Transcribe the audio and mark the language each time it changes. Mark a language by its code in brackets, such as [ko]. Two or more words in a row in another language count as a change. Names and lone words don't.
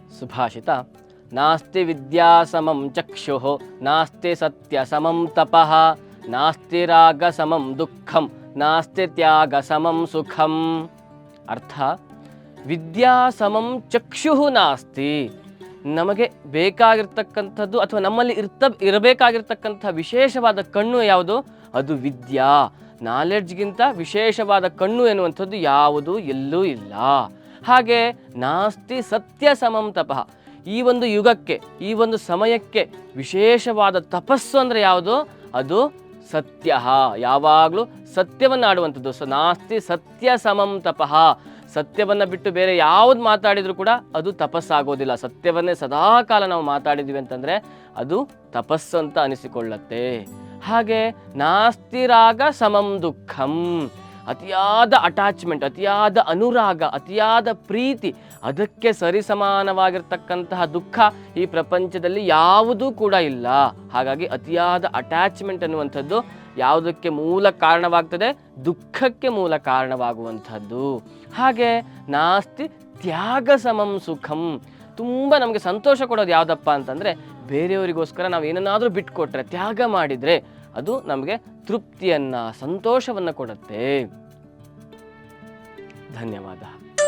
[kn] ಸುಭಾಷಿತ. [sa] ನಾಸ್ತಿ ವಿದ್ಯಾ ಸಮಂ ಚಕ್ಷುಃ ನಾಸ್ತಿ ಸತ್ಯ ಸಮಂ ತಪಃ ನಾಸ್ತಿ ರಾಗ ಸಮಂ ದುಃಖಂ ನಾಸ್ತಿ ತ್ಯಾಗ ಸಮಂ ಸುಖಂ. ಅರ್ಥ, ವಿದ್ಯಾ ಸಮಂ ಚಕ್ಷುಃ ನಾಸ್ತಿ. [kn] ನಮಗೆ ಬೇಕಾಗಿರ್ತಕ್ಕಂಥದ್ದು ಅಥವಾ ನಮ್ಮಲ್ಲಿ ಇರಬೇಕಾಗಿರ್ತಕ್ಕಂಥ ವಿಶೇಷವಾದ ಕಣ್ಣು ಯಾವುದು? ಅದು ವಿದ್ಯಾ. ನಾಲೆಡ್ಜ್ಗಿಂತ ವಿಶೇಷವಾದ ಕಣ್ಣು ಎನ್ನುವಂಥದ್ದು ಯಾವುದು ಎಲ್ಲೂ ಇಲ್ಲ. [sa] ಹಾಗೆ ನಾಸ್ತಿ ಸತ್ಯ ಸಮಂ ತಪಃ. [kn] ಈ ಒಂದು ಯುಗಕ್ಕೆ, ಈ ಒಂದು ಸಮಯಕ್ಕೆ ವಿಶೇಷವಾದ ತಪಸ್ಸು ಅಂದರೆ ಯಾವುದು? ಅದು ಸತ್ಯ. ಯಾವಾಗಲೂ ಸತ್ಯವನ್ನು ಆಡುವಂಥದ್ದು. [sa] ನಾಸ್ತಿ ಸತ್ಯ ಸಮಂ ತಪಃ. [kn] ಸತ್ಯವನ್ನು ಬಿಟ್ಟು ಬೇರೆ ಯಾವುದು ಮಾತಾಡಿದರೂ ಕೂಡ ಅದು ತಪಸ್ಸಾಗೋದಿಲ್ಲ. ಸತ್ಯವನ್ನೇ ಸದಾಕಾಲ ನಾವು ಮಾತಾಡಿದ್ವಿ ಅಂತಂದರೆ ಅದು ತಪಸ್ಸು ಅಂತ ಅನಿಸಿಕೊಳ್ಳುತ್ತೆ. [sa] ಹಾಗೆ ನಾಸ್ತಿ ರಾಗ ಸಮಂ ದುಃಖಂ. [kn] ಅತಿಯಾದ ಅಟ್ಯಾಚ್ಮೆಂಟ್, ಅತಿಯಾದ ಅನುರಾಗ, ಅತಿಯಾದ ಪ್ರೀತಿ, ಅದಕ್ಕೆ ಸರಿಸಮಾನವಾಗಿರ್ತಕ್ಕಂತಹ ದುಃಖ ಈ ಪ್ರಪಂಚದಲ್ಲಿ ಯಾವುದೂ ಕೂಡ ಇಲ್ಲ. ಹಾಗಾಗಿ ಅತಿಯಾದ ಅಟ್ಯಾಚ್ಮೆಂಟ್ ಅನ್ನುವಂಥದ್ದು ಯಾವುದಕ್ಕೆ ಮೂಲ ಕಾರಣವಾಗ್ತದೆ? ದುಃಖಕ್ಕೆ ಮೂಲ ಕಾರಣವಾಗುವಂಥದ್ದು. ಹಾಗೆ [sa] ನಾಸ್ತಿ ತ್ಯಾಗ ಸಮಂ ಸುಖಂ. [kn] ತುಂಬ ನಮಗೆ ಸಂತೋಷ ಕೊಡೋದು ಯಾವುದಪ್ಪ ಅಂತಂದರೆ, ಬೇರೆಯವರಿಗೋಸ್ಕರ ನಾವು ಏನನ್ನಾದರೂ ಬಿಟ್ಕೊಟ್ರೆ, ತ್ಯಾಗ ಮಾಡಿದರೆ ಅದು ನಮಗೆ ತೃಪ್ತಿಯನ್ನು, ಸಂತೋಷವನ್ನು ಕೊಡುತ್ತೆ. ಧನ್ಯವಾದ.